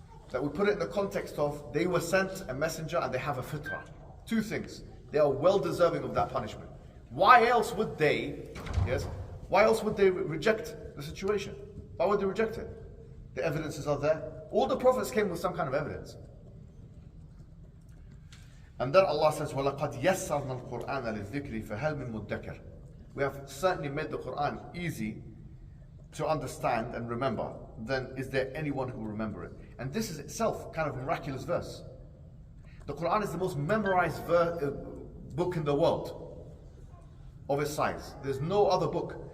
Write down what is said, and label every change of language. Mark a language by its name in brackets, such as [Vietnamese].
[English] That we put it in the context of, they were sent a messenger and they have a fitrah. Two things. They are well deserving of that punishment. Why else would they reject the situation? Why would they reject it? The evidences are there. All the prophets came with some kind of evidence. And then Allah says, [Arabic] وَلَقَدْ يَسَّرْنَا الْقُرْآنَ لِلذِّكْرِ فَهَلْ مِن مُدَّكِرٍ. [English] We have certainly made the Qur'an easy to understand and remember. Then is there anyone who will remember it? And this is itself kind of a miraculous verse. The Qur'an is the most memorized book in the world of its size. There's no other book.